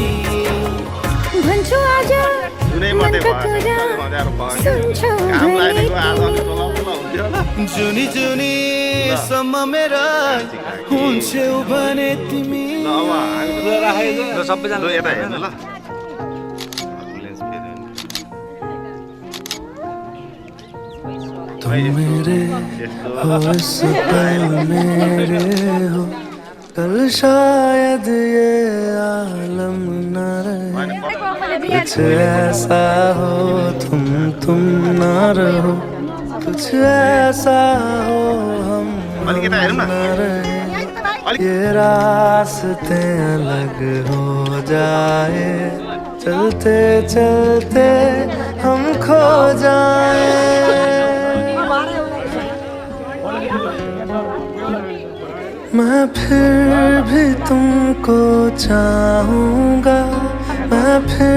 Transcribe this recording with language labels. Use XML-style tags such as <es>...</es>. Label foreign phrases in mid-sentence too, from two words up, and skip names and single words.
<ne>भन्छु आज जुनै मात्रै मनको भयो कुरा मजाहरू सुन्छौ काम भने लागेको आज अलिक चलाउनु हुन्थ्यो होला जुनी जुनी सम्म मेरा हुन्छौ भने तिमी ल अब हामी ल सबैजना ल यता हेर्नु ल</ne> <hi>तुम मेरे हो इस पल मेरे हो कल शायद ये आलम न रहे कुछ ऐसा हो तुम न रहो कुछ ऐसा हो हम</hi> <ne>अलिकता हेरौँ न न</ne> <hi>रहे ये रास्ते अलग हो जाए चलते चलते हम खो जाए मैं फिर भी तुमको चाहूँगा मैं फिर</hi>